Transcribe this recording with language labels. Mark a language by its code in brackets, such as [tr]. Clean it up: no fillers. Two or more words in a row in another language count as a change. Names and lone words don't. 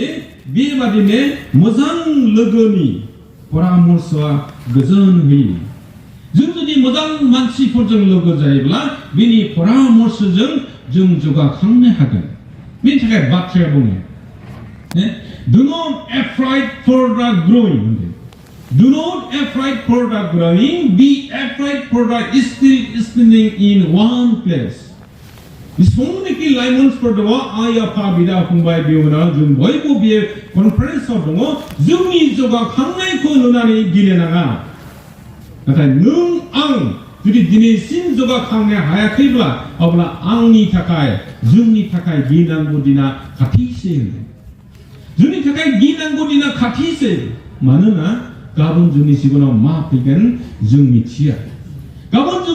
[brx] बेबादिनो मोजां लोगोनि परामर्शआ गोजोन होयो जों जुदि मोजां मानसिफोरजों लोगो जायोब्ला बेनि परामर्शजों जों जौगाखांनो हागोन बेनि थाखाय बाथ्राया बुङो do [en] not afraid for the growing do not afraid for the growing be afraid for the standing in one place [brx] बिसोंनिखि लाइमोनफोर दङ आइ आफा बिदा फंबाय बिनानाव जों बयबो बे कनफारेन्सआव दङ जोंनि जौगाखांनायखौ नुनानै गिलेनाङा नाथाय नों आं जुदि दिनैसिम जौगाखांनो हायाखैब्ला अब्ला आंनि थाखाय जोंनि थाखाय गिनांगौ दिना खाथिसै जोंनि थाखाय गिनांगौ दिना खाथिसै मानोना गाबोन जोंनि जिबनाव मा फैगोन जों मिथिया गाबोन जोंनि